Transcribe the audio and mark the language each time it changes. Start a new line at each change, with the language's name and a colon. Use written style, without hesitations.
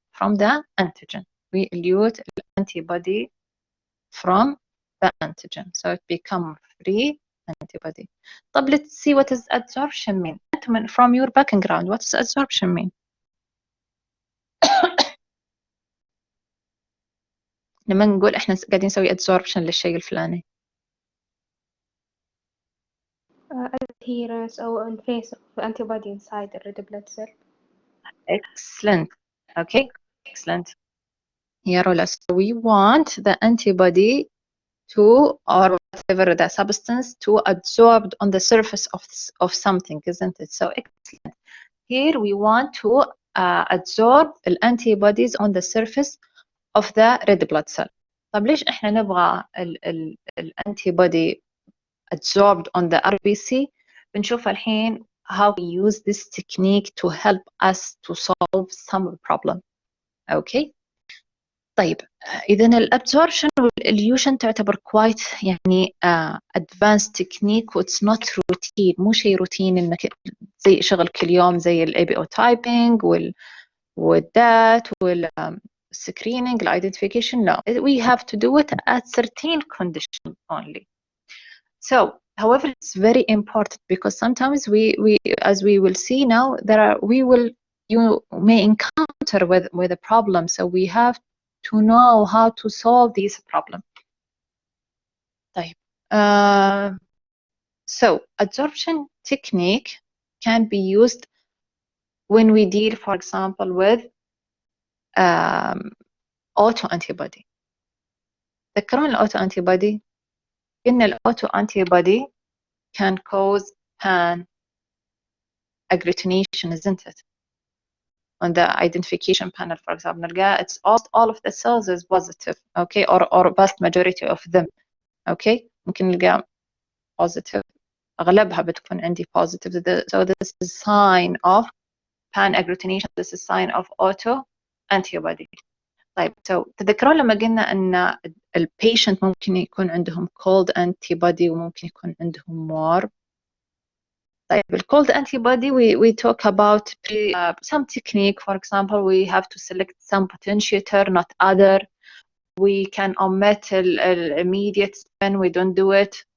English: From the antigen. We elute the antibody from the antigen. So it becomes free antibody. طب, let's see what does adsorption mean. From your background, what does adsorption mean?
Arabic: لما نقول احنا قاعدين نسوي adsorption للشيء الفلاني.
English: adherence or increase of antibody inside the red blood cell. Excellent. Okay, excellent. Here, so we want the antibody to, or whatever the substance, to adsorb on the surface of something, isn't it? So excellent. Here we want to adsorb the antibodies on the surface of the red blood cell.
Arabic: طب ليش احنا نبغى الانتيبودي
English: adsorbed on the RBC؟
Arabic: بنشوف الحين
English: how we use this technique to help us to solve some problem. Okay.
Arabic: طيب, إذن الابزوربشن والإليوشن تعتبر quite يعني
English: advanced technique,
Arabic: و
English: it's not routine.
Arabic: مو شيء روتين إنك زي شغل كل يوم زي ال
English: ABO typing والدات screening, identification. No, we have to do it at certain conditions only. So however, it's very important because sometimes we as we will see now, you may encounter with a problem, so we have to know how to solve these problems.
Arabic: طيب.
English: So adsorption technique can be used when we deal, for example, with auto-antibody. تذكرون الauto-antibody؟ إن الauto-antibody can cause pan-agglutination, isn't it? On the identification panel, for example, نلقى it's all of the cells is positive, okay, or vast majority of them, okay.
Arabic: ممكن نلقى positive، أغلبها بتكون عندي positive.
English: So this is sign of pan-agglutination. This is sign of auto-antibody.
Arabic: طيب، so تذكرون لما قلنا أن البيشنت ممكن يكون عندهم cold antibody وممكن يكون عندهم warm.
English: طيب، cold antibody we talk about some technique. For example, we have to select some potentiator, not other. We can omit immediate spin. We don't do it.